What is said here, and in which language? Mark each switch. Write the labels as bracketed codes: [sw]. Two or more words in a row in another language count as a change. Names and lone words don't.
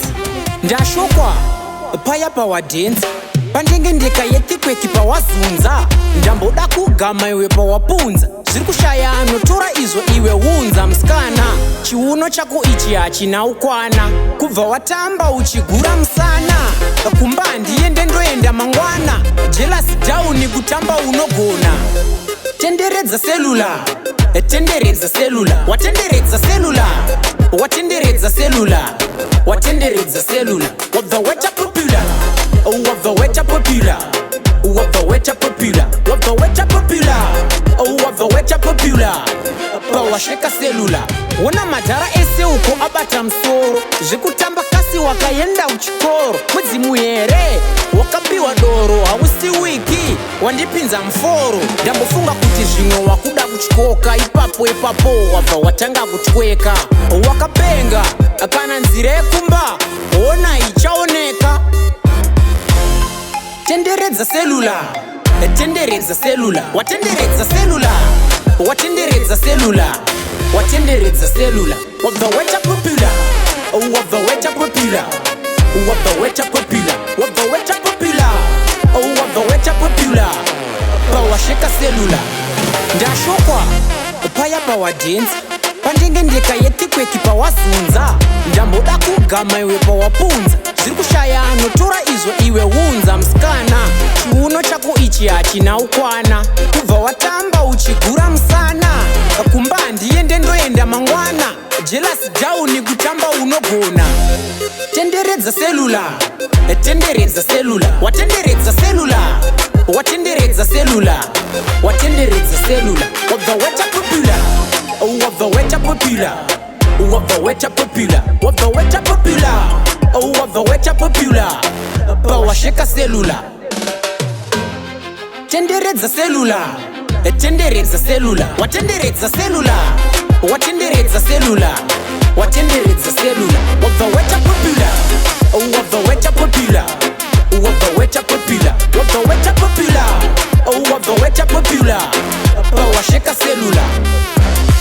[sn] ndashokwa paya pawadance pandenge ndeka yetikweki pawazunza ndamboda kugama iwe pawapunza zviri kushaya anotora izvo iwe unza musikana chiuno chako ichi hachina ukwana kubva watamba uchigura musana kumba ndiende ndoenda mangwana [en] jealous down [sn] kutamba unogona tenderedza selula tenderedza selula watenderedza selula watenderedza selula watenderedza selula wabva weta popular wabva weta popular wabva weta popular wabva weta popular wabva weta popular pawasheka selula wona madhara ese uko abata musoro zvekutamba kasi wakaenda kuchikoro mudzimu here wakapiwa doro hausi wiki wandipinza muforo ndambofunga kuti zvimwe wakuda kuchikoka ipapo wabva watanga kutweka wakapenga kana nzira yekumba ona ichaoneka tenderedza selula tenderedza selula watenderedza selula watenderedza selula watenderedza selula wabva weta popular wabva weta popular wabva weta popular wabva weta popular wabva weta popular pawasheka selula ndashokwa paya pawadance pandenge ndeka yetikweki pawazunza ndamboda kugama iwe pawapunza zviri kushaya anotora izvo iwe unza musikana chiuno chako ichi hachina ukwana kubva watamba uchigura musana kumba ndiende ndoenda mangwana [en] jealous down [sn] kutamba unogona tenderedza selula tenderedza selula watenderedza selula watenderedza selula watenderedza selula wabva weta popular wabva weta popular wabva weta popular wabva weta popular wabva weta popular pawasheka selula tenderedza selula tenderedza selula watenderedza selula watenderedza selula watenderedza selula wabva weta popular wabva weta popular wabva weta popular wabva weta popular wabva weta popular pawasheka selula